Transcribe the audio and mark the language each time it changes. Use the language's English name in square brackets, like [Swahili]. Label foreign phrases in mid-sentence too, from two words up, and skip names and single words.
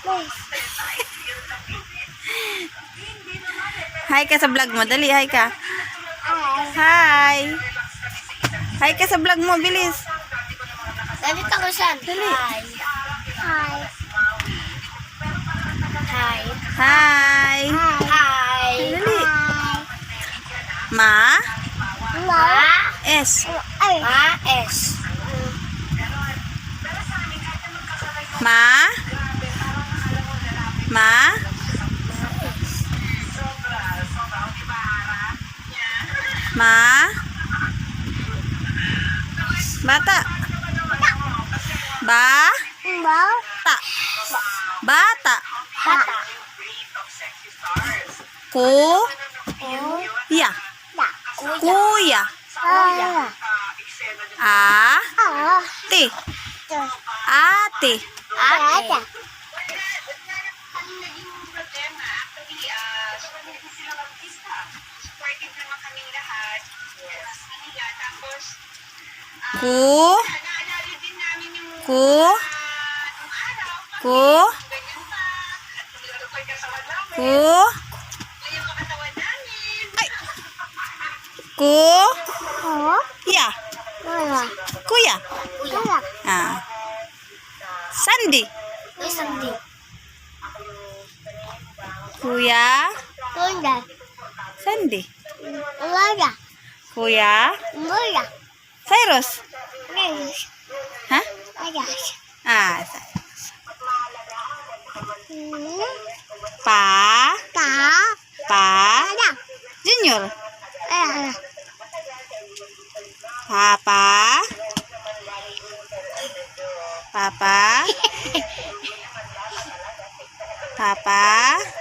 [Filipino] Hi ka sa vlog mo. Dali, hi ka. Hi. Hi ka sa vlog mo. Bilis. Ganito ko siya. Dali. Hi. Hi. Hi. Hi. Dali. Ma? Ma? S. Ma-S. Ma. Ma. Ma. Bata. Ba. Ba? Ta. Bata. Bata. Ku. Ya. Da. Kuya. Kuya. A. Ah. Ti. Ate. Ate. Ku. Ku. Ku. Ku. Ay. Ku. Oh. Ya. Kuya. Kuya. Kuya. Ah. Sandi. Isang di. Kuya. Kuya. Sandi. Kuya. Kuya. Kuya. Cyrus. Yes. Hah? Yes. Ah, Cyrus. Ta. Pa. Pa. Ada. Junior. Ada. Papa. Papa. Papa.